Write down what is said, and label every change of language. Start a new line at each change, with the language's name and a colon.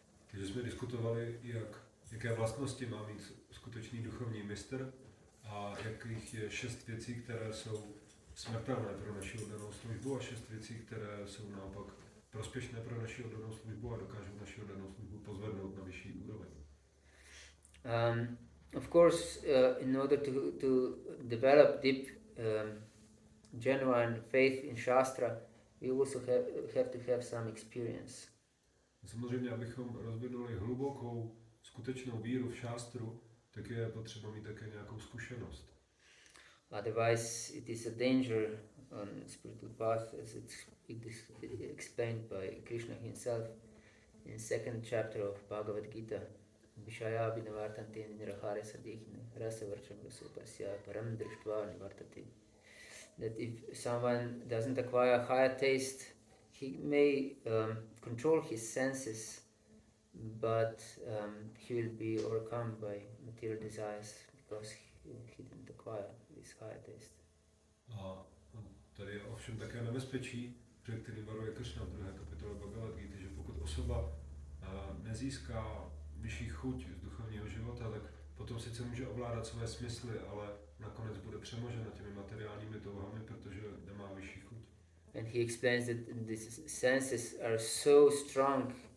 Czech: Takže jsme diskutovali, jaké vlastnosti má mít skutečný duchovní mistr a jakých je 6 věcí, které jsou smrtelné pro naši oddanou službu a 6 věcí, které jsou naopak prospěšné pro naši oddanou službu a dokážou naši oddanou službu pozvednout na vyšší úroveň.
English: Of course, in order to develop deep genuine faith in Shastra, we also have to have some experience.
Czech: Samozřejmě, abychom rozvinuli hlubokou, skutečnou víru v šástru, tak je potřeba mít také nějakou zkušenost.
English: Otherwise, it is a danger on spiritual path, as it is explained by Krishna himself in 2nd chapter of Bhagavad Gita.
Sanskrit: Vishaya vinavartanti nirahare sadihine rasa varcham rasupasya param drishtva nivartati.
English: That if someone doesn't acquire higher taste, he may control his senses, but he will be overcome by material desires because he didn't acquire this higher taste.
Czech: A tady je ovšem také nebezpečí, před kterým varuje Krishna v 2. kapitole Bhagavad Gita, že pokud osoba nezíská vyšší chuť z duchovního života, tak potom sice může ovládat své smysly, ale nakonec bude přemožena těmi materiálními touhami, protože nemá vyšší chuť.
English: And he explains that these senses are so strong